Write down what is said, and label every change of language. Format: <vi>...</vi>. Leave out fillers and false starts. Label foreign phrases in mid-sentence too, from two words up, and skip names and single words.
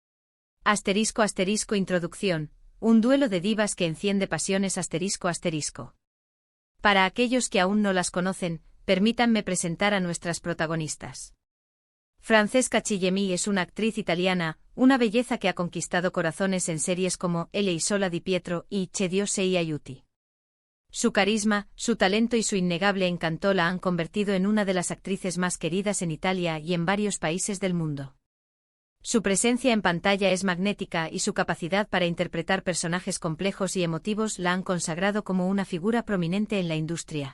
<es>*** Introducción, un duelo de divas que enciende pasiones ***. Para aquellos que aún no las conocen, permítanme presentar a nuestras protagonistas. Francesca Chillemi es una actriz italiana, una belleza que ha conquistado corazones en series como Elle Isola di Pietro y Che Dio sei aiuti. Su carisma, su talento y su innegable encanto la han convertido en una de las actrices más queridas en Italia y en varios países del mundo. Su presencia en pantalla es magnética y su capacidad para interpretar personajes complejos y emotivos la han consagrado como una figura prominente en la industria.</es>